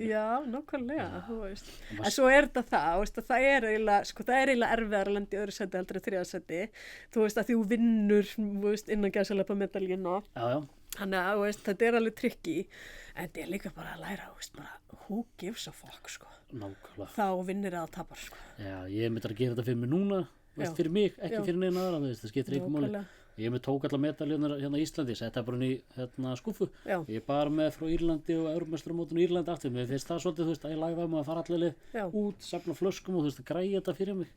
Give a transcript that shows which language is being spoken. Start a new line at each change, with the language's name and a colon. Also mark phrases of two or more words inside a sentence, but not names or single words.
Icelandic: Já, nákvæmlega, þú veist. En svo er þetta það, veist, það er eiginlega erfiðar að lenda í öðru seti heldur en 3. seti. Þú veist að þú vinnur, þú veist, innan gæsalappa medaljuna. Já. Þannig að, þú veist, þetta er alveg tricky. En þetta er líka bara að læra, þú veist, bara
English: who gives a fuck,
Icelandic: sko. Nákvæmlega. Þá vinnir það að tapar, sko. Já, ég myndi að gera þetta fyrir mig núna, veist, fyrir mig, ekki fyrir neina aðra, þú veist, það skiptir ekki máli. Ég tók alla medaljónar hérna í Íslandi, setta bara inn í skúffu. Ég bar með frá Írlandi og Evrópumeistaramótinu í Írlandi aftur. Mér finnst það svolítið, þú veist, að ég lagði að fara allir út, safna flöskum og þú veist, að græja þetta fyrir mig.